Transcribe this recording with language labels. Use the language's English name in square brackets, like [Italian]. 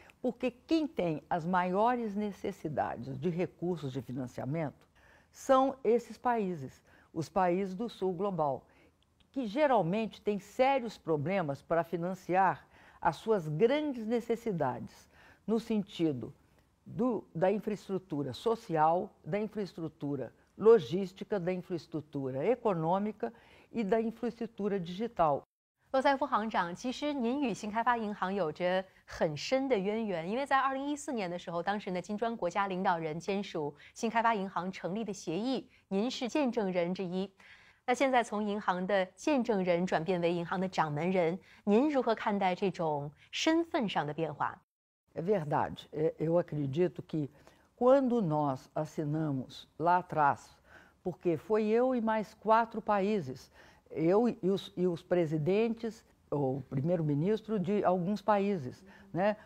[Portuguese] Porque quem tem as maiores necessidades de recursos de financiamento são esses países, os países do Sul Global, que geralmente têm sérios problemas para financiar as suas grandes necessidades, no sentido da infraestrutura social, da infraestrutura logística, da infraestrutura econômica e da infraestrutura digital. [Chinese] 罗塞夫行长，其实您与新开发银行有着很深的渊源，因为在2014年的时候，当时呢金砖国家领导人签署新开发银行成立的协议，您是见证人之一。那现在从银行的见证人转变为银行的掌门人，您如何看待这种身份上的变化？ [Portuguese] É verdade. Eu acredito que quando nós assinamos lá atrás, porque foi eu e mais 4 países, eu e os presidentes, o primeiro-ministro de alguns países, né?